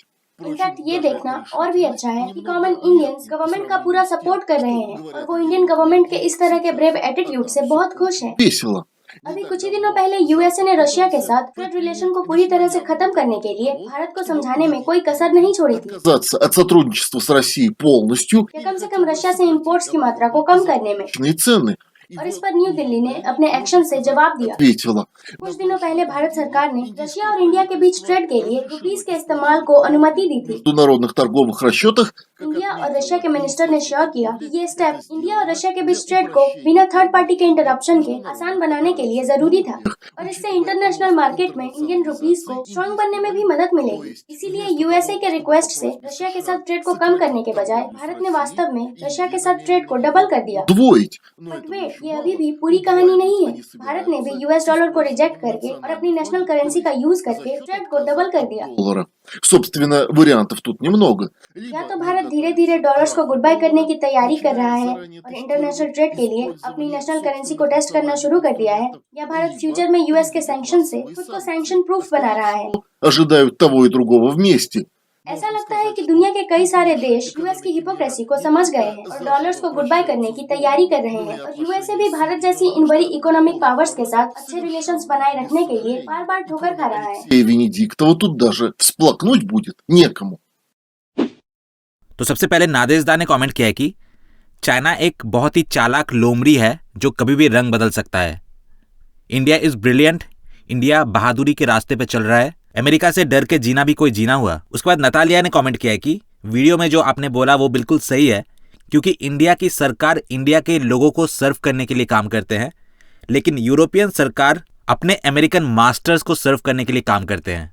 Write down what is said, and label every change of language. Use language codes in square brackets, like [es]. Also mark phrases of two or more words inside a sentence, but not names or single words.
[hi] इनफैक्ट ये देखना और भी अच्छा है कि [en] common Indians government [hi] का पूरा सपोर्ट कर रहे हैं, और वो [en] Indian government [hi] के इस तरह के [en] brave attitude [hi] से बहुत खुश हैं। [ru] Весело. [hi] अभी कुछ ही दिनों पहले यूएसए ने रशिया के साथ [en] trade relation [hi] को पूरी तरह से खत्म करने के लिए भारत को समझाने में कोई कसर नहीं छोड़ी थी [ru] Отказаться от सोтрудничества с Россией полностью. [hi] कि कम से कम रशिया से इंपोर्ट्स की मात्रा को कम करने में, [ru] Цены. [hi] और इस पर न्यू दिल्ली ने अपने एक्शन से जवाब दिया। [ru] Ответила. [hi] कुछ दिनों पहले भारत सरकार ने रशिया और इंडिया के बीच ट्रेड के लिए रुपीस के इस्तेमाल को अनुमति दी थी। [ru] В международных торговых расчетах [hi] इंडिया और रशिया के मिनिस्टर ने श्योर किया कि ये स्टेप इंडिया और रशिया के बीच ट्रेड को बिना [en] third party [hi] के इंटरप्शन के आसान बनाने के लिए जरूरी था, और इससे [en] international market [hi] में [en] Indian rupees [hi] को स्ट्रॉन्ग बनने में भी मदद मिलेगी। इसीलिए यूएसए के रिक्वेस्ट से रशिया के साथ ट्रेड को कम करने के बजाय भारत ने वास्तव में रशिया के साथ ट्रेड को डबल कर दिया। [ru] удвоить. [en] but wait, [hi] ये अभी भी पूरी कहानी नहीं है। भारत ने भी [en] US dollar [hi] को रिजेक्ट करके और अपनी [en] national currency [hi] का यूज करके ट्रेड को डबल कर दिया। $. [ru] Собственно, вариантов тут немного. [hi] या तो भारत धीरे धीरे डॉलर्स को [en] goodbye [hi] करने की तैयारी कर रहा है और [en] international trade [hi] के लिए अपनी [en] national currency [hi] को टेस्ट करना शुरू कर दिया है, या भारत फ्यूचर में यूएस के सैंक्शन से खुद को [en] sanction proof [hi] बना रहा है। [ru] Ожидают того и другого वместе. [hi] ऐसा लगता है कि दुनिया के कई सारे देश यूएस की हिपोक्रेसी को समझ गए हैं और डॉलर्स को [en] goodbye [hi] करने की तैयारी कर रहे हैं, और यूएसए भी भारत जैसी इन बड़ी [en] economic powers [hi] के साथ अच्छे रिलेशंस बनाए रखने के लिए बार बार ठोकर खा रहा है। [ru] И Венедиктова тут даже всплакнуть будет некому. [hi] तो सबसे पहले नादेजदा ने कमेंट किया है कि चाइना एक बहुत ही चालाक लोमड़ी है जो कभी भी रंग बदल सकता है। [en] India is brilliant, [hi] इंडिया बहादुरी के रास्ते पे चल रहा है, अमेरिका से डर के जीना भी कोई जीना हुआ। उसके बाद नतालिया ने कमेंट किया है कि वीडियो में जो आपने बोला वो बिल्कुल सही है, क्योंकि इंडिया की सरकार इंडिया के लोगों को सर्व करने के लिए काम करते हैं, लेकिन यूरोपियन सरकार अपने [en] American masters [hi] को सर्व करने के लिए काम करते हैं।